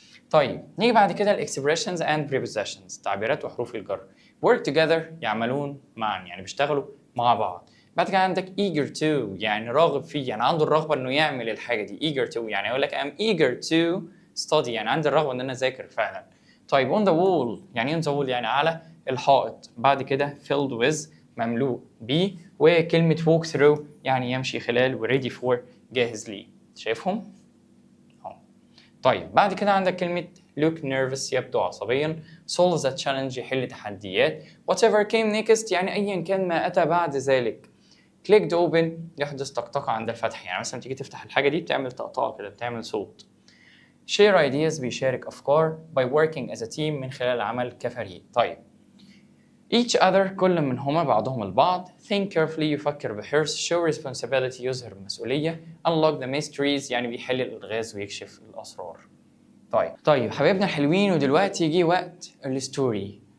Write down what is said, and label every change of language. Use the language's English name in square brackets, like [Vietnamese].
[Arabic] طيب نيجي بعد كده ال expressions and prepositions، تعبيرات وحروف الجر. [English] work together [Arabic] يعملون معا، يعني بيشتغلوا مع بعض. بعد كده عندك [English] eager to [Arabic] يعني راغب فيه، يعني عنده الرغبة انه يعمل الحاجة دي. eager to يعني يقول لك [English] I'm eager to study، [Arabic] يعني عندي الرغبة ان انا اذاكر فعلا. طيب [English] on the wall [Arabic] يعني on the wall يعني على الحائط. بعد كده [English] filled with [Arabic] مملوء بيه. وكلمة [English] walk through [Arabic] يعني يمشي خلال، و [English] ready for [Arabic] جاهز ليه. شايفهم؟ طيب بعد كده عندك كلمة [English] look nervous [Arabic] يبدو عصبيا. [English] solve the challenge [Arabic] يحل تحديات. [English] whatever came next [Arabic] يعني أيا كان ما أتى بعد ذلك. [English] clicked open [Arabic] يحدث طقطقة عند الفتح، يعني مثلا تيجي تفتح الحاجة دي بتعمل طقطقة كده، بتعمل صوت. [English] share ideas [Arabic] بيشارك أفكار [English] by working as a team [Arabic] من خلال العمل كفريق. طيب [English] each other [Arabic] كل منهما بعضهم البعض. [English] think carefully [Arabic] يفكر بحرص. [English] show responsibility [Arabic] يظهر المسؤولية. [English] unlock the mysteries [Arabic] يعني بيحل الألغاز ويكشف الأسرار. طيب حبايبنا الحلوين، ودلوقتي يجي وقت الستوري.